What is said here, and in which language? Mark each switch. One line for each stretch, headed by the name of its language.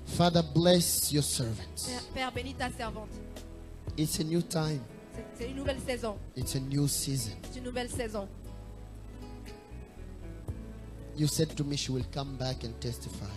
English: Father, bless your servants.
French: Père, bénis ta servante.
English: It's a new time.
French: C'est une nouvelle saison.
English: It's a new season.
French: C'est une nouvelle saison.
English: You said to me she will come back and testify